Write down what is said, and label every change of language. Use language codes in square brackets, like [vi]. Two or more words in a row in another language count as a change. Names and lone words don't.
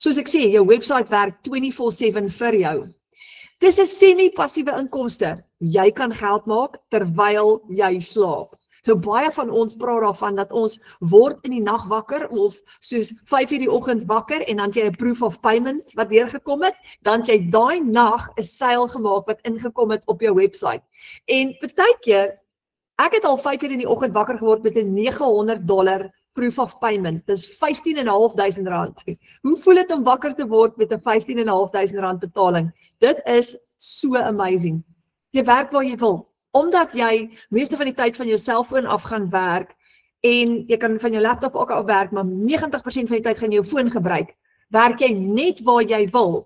[af] Soos ek sê, jou website werk 24/7 vir jou. Dis 'n semi-passiewe inkomste. Jy kan geld maak terwyl jy slaap. So baie van ons praat daarvan dat ons word in die nag wakker of soos 5 uur die oggend wakker en dan jy 'n [en] proof of payment [af] wat deurgekom het, dan jy daai nag 'n seil gemaak wat ingekom het op jou website. En partykeer, ek het al 5 uur in die oggend wakker geword met 'n $900 [en] proof of payment. [af] Dis R15.500. Hoe voel dit om wakker te word met 'n R15.500 betaling? Dit is so amazing. Jy werk waar jy wil. Omdat jy meeste van die tyd van jou selfoon af gaan werk en jy kan van jou laptop ook af werk, maar 90% van die tyd gaan jy jou foon gebruik, werk jy net waar jy wil.